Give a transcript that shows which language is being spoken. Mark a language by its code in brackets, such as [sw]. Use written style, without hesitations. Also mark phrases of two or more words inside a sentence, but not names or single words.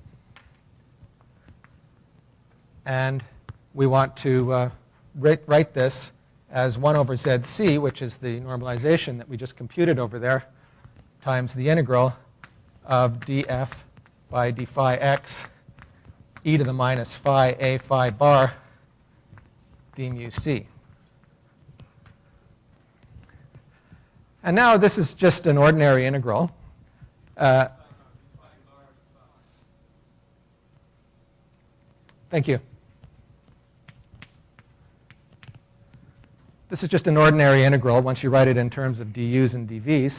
[en] And we want to write this as 1 over zc, which is the normalization that we just computed over there, times the integral of df by d phi x e to the minus phi a phi bar d mu c. And now this is just an ordinary integral. Thank you. This is just an ordinary integral once you write it in terms of du's and dv's.